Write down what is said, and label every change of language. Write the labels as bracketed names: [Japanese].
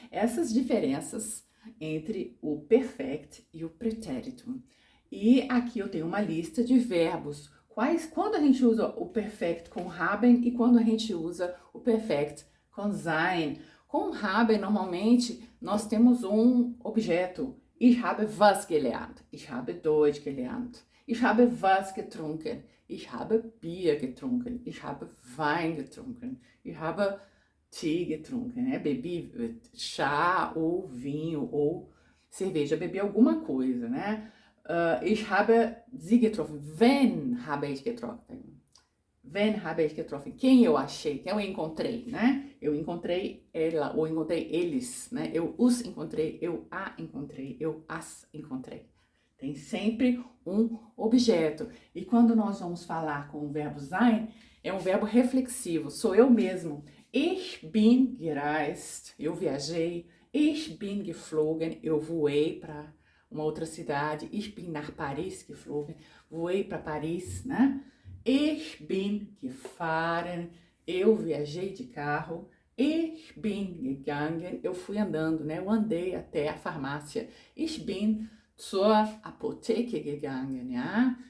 [Portuguese] Essas diferenças entre o perfect e o pretérito. E aqui eu tenho uma lista de verbos. Quando a gente usa o perfect com haben e quando a gente usa o perfect com sein. Com haben, normalmente, nós temos um objeto. [German] Ich habe was gelernt. Ich habe Deutsch gelernt. Ich habe was getrunken. Ich habe Bier getrunken. Ich habe Wein getrunken. Ich habe Tee getrunken, né? [Portuguese] Bebi chá ou vinho ou cerveja, bebi alguma coisa, né? [German] Ich habe sie getroffen. Wen habe ich getroffen? Wen habe ich getroffen? [Portuguese] Quem eu achei? Quem eu encontrei, né? Eu encontrei ela ou encontrei eles, né? Eu os encontrei, eu a encontrei, eu as encontrei. Tem sempre um objeto. E quando nós vamos falar com o verbo sein, é um verbo reflexivo. Sou eu mesmo. [German] Ich bin gereist. [Portuguese] Eu viajei. [German] Ich bin geflogen. [Portuguese] Eu voei para uma outra cidade. [German] Ich bin nach Paris geflogen. [Portuguese] Voei para Paris, né? [German] Ich bin gefahren. [Portuguese] Eu viajei de carro. [German] Ich bin gegangen. [Portuguese] Eu fui andando, né? Eu andei até a farmácia. [German] Ich bin zur Apotheke gegangen, ja?